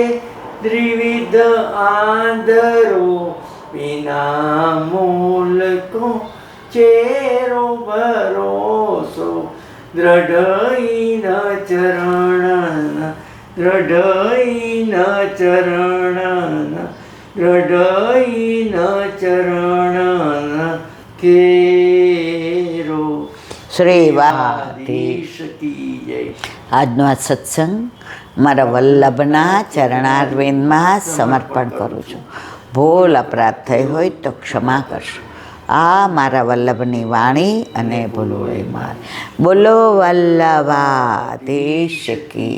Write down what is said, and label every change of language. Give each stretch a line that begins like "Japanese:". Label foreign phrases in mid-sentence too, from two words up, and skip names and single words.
Hindi: त्रिविध आंधरो बिना मूल को चेरो भरोसो दृढ़ न चरण दृढ़ न चरण दृढ़ न चरण केरो
Gujarati: શ્રી વાદીશ
Hindi: की जय।
Gujarati: આજનો આ સત્સંગ મારા વલ્લભના ચરણારવિંદમાં સમર્પણ કરું છું. ભૂલ અપરાધ થઈ હોય તો ક્ષમા કરશો. આ મારા વલ્લભની વાણી અને ભૂલોય માર. બોલો વલ્લભાધીશ કી.